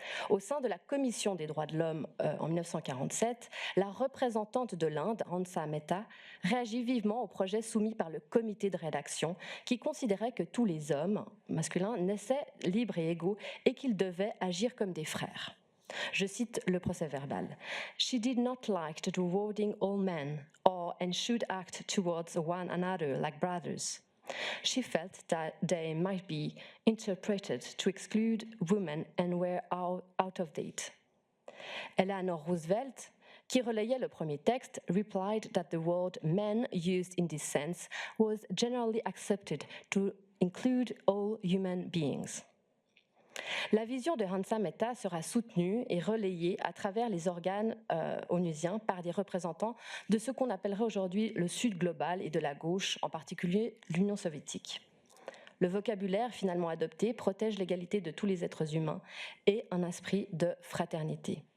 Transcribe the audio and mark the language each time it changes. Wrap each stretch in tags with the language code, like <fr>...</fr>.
<fr>Au sein de la Commission des droits de l'homme en 1947, la représentante de l'Inde, Hansa Mehta, réagit vivement au projet soumis par le comité de rédaction qui considérait que tous les hommes masculins naissaient libres et égaux et qu'ils devaient agir comme des frères. Je cite le procès-verbal.</fr> <en>« She did not like to rewarding all men and should act towards one another like brothers. She felt that they might be interpreted to exclude women and were out of date. » Eleanor Roosevelt,</en> <fr>qui relayait le premier texte,</fr> <en>replied that the word men used in this sense was generally accepted to include all human beings.</en> <fr>La vision de Hansa Mehta sera soutenue et relayée à travers les organes onusiens par des représentants de ce qu'on appellerait aujourd'hui le Sud global et de la gauche, en particulier l'Union soviétique. Le vocabulaire finalement adopté protège l'égalité de tous les êtres humains et un esprit de fraternité.</fr>